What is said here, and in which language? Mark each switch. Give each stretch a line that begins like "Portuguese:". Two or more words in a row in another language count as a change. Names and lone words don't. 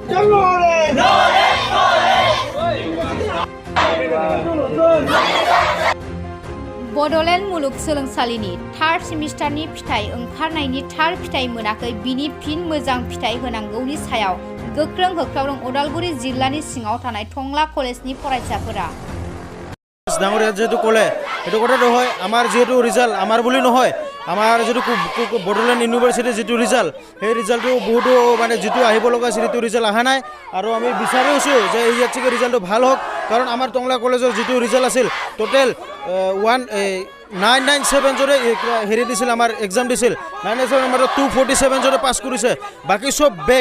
Bodo: बड'लेण्ड मुलुग सोलोंसालिनि
English: third semester
Bodo: फिथाइ ओंखारनायनि थार फिथाइ मोनाखै, बिनि फिन मोजां फिथाइ होनांगौनि सायाव गोख्रों होख्रावदों उदालगुरि जिल्लानि सिङाव थानाय टंला कलेजनि फरायसाफोरा।
Assamese: ডাঙৰীয়া যেহেতু ক'লে সেইটো কথাটো হয়, আমাৰ যেহেতু ৰিজাল্ট আমাৰ বুলি নহয়, আমাৰ যিটো বডোলেণ্ড ইউনিভাৰ্চিটিৰ যিটো ৰিজাল্ট সেই ৰিজাল্টটো বহুতো মানে যিটো আহিব লগা আছিল সেইটো ৰিজাল্ট অহা নাই আৰু আমি বিচাৰি আছোঁ যে ইয়াত চাগে ৰিজাল্টটো ভাল হওক, কাৰণ আমাৰ টংলা কলেজৰ যিটো ৰিজাল্ট আছিল টোটেল 997 জনে হেৰি দিছিল, আমাৰ এক্সাম দিছিল 997 আমাৰ 247 জনে পাছ কৰিছে, বাকী চব বেক।